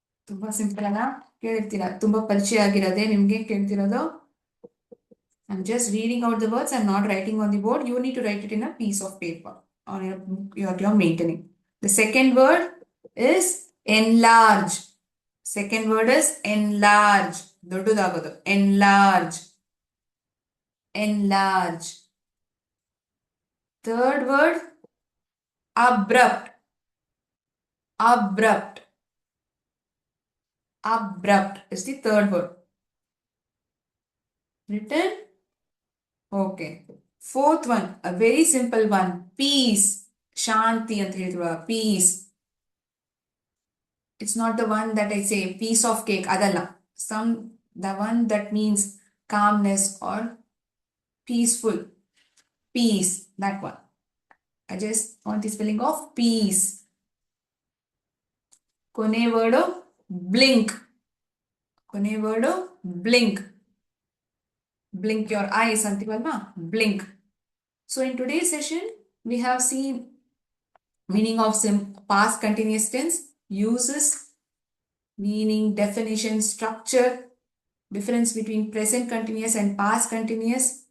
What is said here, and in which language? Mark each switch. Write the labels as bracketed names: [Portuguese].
[Kannada] ತುಂಬಾ ಸಿಂಪಲ್ ಅಲ್ಲ, ಕೇಳಿರ್ತೀರಾ, ತುಂಬಾ ಪರಿಚಯ ಆಗಿರೋದೇ ನಿಮ್ಗೆ ಕೇಳ್ತಿರೋದು. [English] I'm just reading out the words. I'm not writing on the board. You need to write it in a piece of paper on your book you're maintaining. The second word is enlarge. Second word is enlarge. [Kannada] ದೊಡ್ಡದಾಗೋದು. [English] Enlarge. Enlarge. Third word, abrupt. Abrupt. Abrupt is the third word. Written? Okay. Fourth one, a very simple one, peace. [Kannada] Shanti anta ಹೇಳಿದ್ರು, [English] peace. It's not the one that I say piece of cake, [Kannada] adalla. [English] The one that means calmness or peaceful. Peace, that one. I just want the spelling of peace. [Kannada] ಕೊನೆ word blink. ಕೊನೆ word blink. [English] Blink your eyes [Kannada] antivalva, [English] blink. So in today's session we have seen meaning of past continuous tense, uses, meaning, definition, structure, difference between present continuous and past continuous.